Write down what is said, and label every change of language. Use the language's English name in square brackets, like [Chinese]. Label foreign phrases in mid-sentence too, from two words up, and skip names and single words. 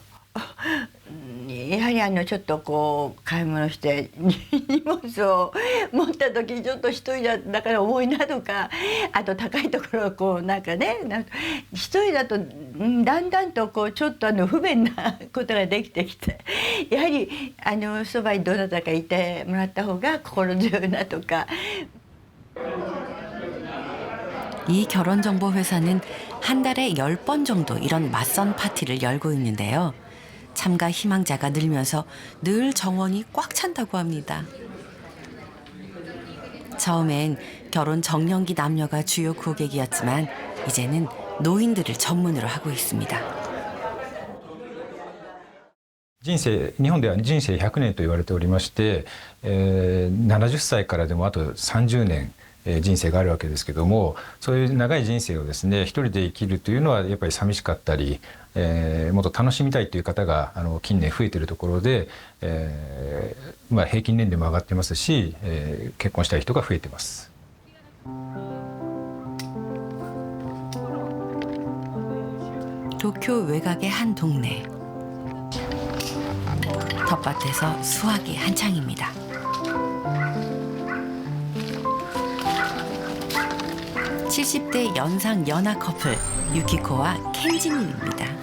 [Japanese] やはりちょっとこう買い物して荷物を持った時ちょっと一人だから重いなとかあと高いところをこうなんかね一人だとだんだんとこうちょっと不便なことができてきてやはりそばにどなたかいてもらった方が心強いなとか。 [Korean] 이 결혼정보회사는 한 달에 10번 정도 이런 맞선 파티를 열고 있는데요. 참가 희망자가 늘면서 늘 정원이 꽉 찬다고 합니다. 처음엔 결혼 정년기 남녀가 주요 고객이었지만 이제는 노인들을 전문으로 하고 있습니다. [Japanese] 日本では人生100年と言われておりまして、70歳からでもあと30年人生があるわけですけども、そういう長い人生をですね一人で生きるというのはやっぱり寂しかったり、もっと楽しみたいという方が近年増えているところで、平均年齢も上がってますし、結婚したい人が増えてます。 [Korean] 도쿄 외곽의 한 동네. 텃밭에서 수확이 한창입니다. (70대) 연상 연하 커플 유키코와 켄지님입니다.